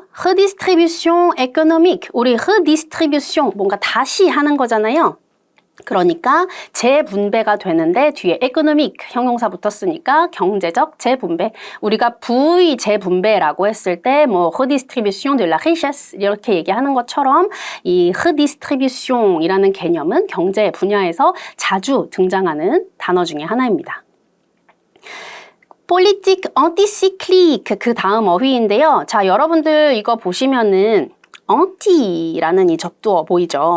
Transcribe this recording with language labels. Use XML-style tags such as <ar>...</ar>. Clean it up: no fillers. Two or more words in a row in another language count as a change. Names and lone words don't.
<fr>redistribution économique.</fr> <ko>우리 redistribution, 뭔가 다시 하는 거잖아요. 그러니까 재분배가 되는데 뒤에 economic 형용사 붙었으니까 경제적 재분배. 우리가 부의 재분배라고 했을 때 뭐</ko> <fr>redistribution de la richesse</fr> <ko>이렇게 얘기하는 것처럼 이 redistribution이라는 개념은 경제 분야에서 자주 등장하는 단어 중에 하나입니다.</ko> <fr>politique anticyclique</fr> <ko>그 다음 어휘인데요. 자, 여러분들 이거 보시면은 anti라는 이 접두어 보이죠?</ko>